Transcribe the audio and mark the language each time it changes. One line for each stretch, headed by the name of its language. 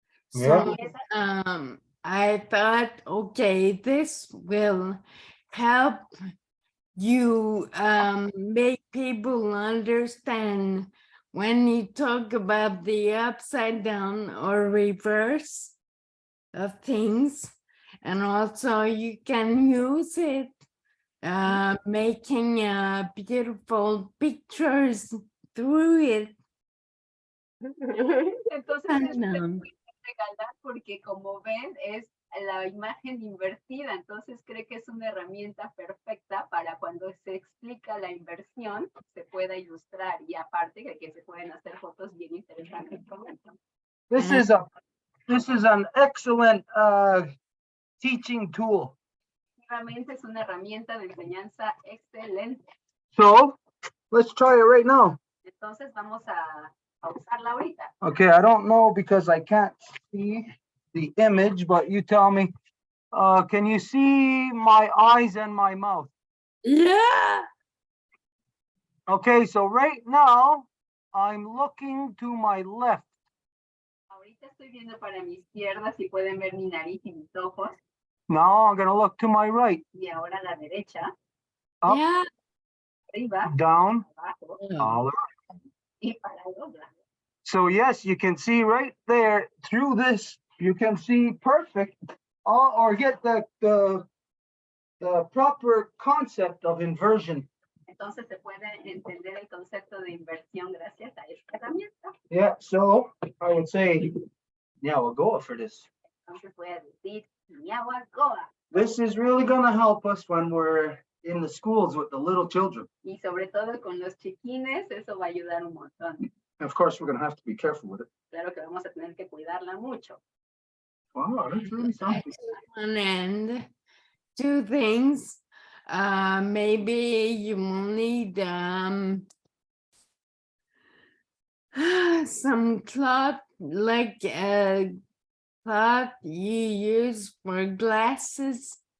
English: So I thought, okay, this will help you make people understand when you talk about the upside down or reverse of things, and also you can use it making beautiful pictures through it.
Spanish: Entonces,
English: I
Spanish: es
English: know.
Spanish: regalar porque como ven es la imagen invertida, entonces cree que es una herramienta perfecta para cuando se explica la inversión se pueda ilustrar y aparte de que se pueden hacer fotos bien interesantes con esto.
English: This is an excellent teaching tool.
Spanish: Realmente es una herramienta de enseñanza excelente.
English: So let's try it right now.
Spanish: Entonces vamos a usarla ahorita.
English: Okay, I don't know because I can't see the image, but you tell me. Can you see my eyes and my mouth? Yeah. Okay, so right now I'm looking to my left.
Spanish: Ahorita estoy viendo para mi izquierda, si pueden ver mi nariz y mis ojos.
English: Now I'm gonna look to my right.
Spanish: Y ahora a la derecha,
English: Up, Yeah.
Spanish: arriba,
English: down,
Spanish: abajo
English: all around.
Spanish: y para el otro.
English: So yes, you can see right there through this, you can see perfect or get the proper concept of inversion.
Spanish: Entonces se puede entender el concepto de inversión gracias a esta herramienta.
English: Yeah, so I would say, yeah, we'll go for this.
Spanish: Entonces voy a decir, mi agua goa.
English: This is really gonna help us when we're in the schools with the little children.
Spanish: Y sobre todo con los chiquines, eso va a ayudar un montón.
English: Of course, we're gonna have to be careful with it.
Spanish: Claro que vamos a tener que cuidarla mucho.
English: Wow, that's really something. One end, two things. Maybe you will need some cloth, like a cloth you use for glasses.